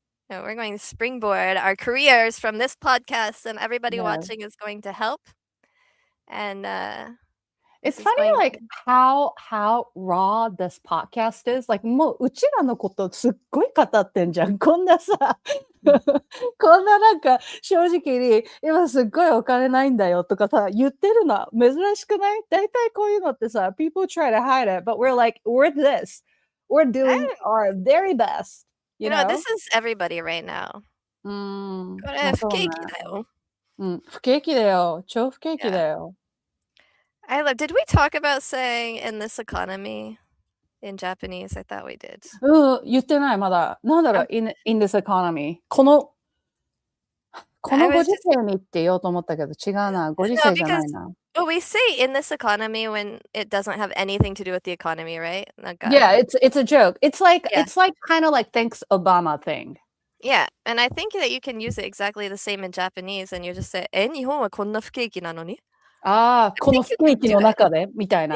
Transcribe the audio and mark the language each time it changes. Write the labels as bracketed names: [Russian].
[English] We're going to springboard our careers from this podcast, and everybody watching is going to help. And it's funny, like how raw this podcast is. [Japanese] Like もううちらのことすっごい語ってんじゃん。こんなさ、こんななんか正直に今すっごいお金ないんだよとかさ言ってるの珍しくない？大体こういうのってさ、 [English] people try to hide it, but we're like we're this, we're doing our very best. You know, this is everybody right now. [Japanese] これ不景気だよ。不景気だよ。超不景気だよ。 [English] Did we talk about saying in this economy in Japanese? I thought we did. [Japanese] 言ってないまだ。なんだろう [English] in this economy。 [Japanese] このご時世にって言おうと思ったけど違うな。ご時世じゃないな。 [English] Well, we say in this economy when it doesn't have anything to do with the economy, right? Yeah, it's a joke. It's like kind of like thanks Obama thing. Yeah, and I think that you can use it exactly the same in Japanese, and you just say, [Japanese] 日本はこんな不景気なのに? この不景気の中でみたいな。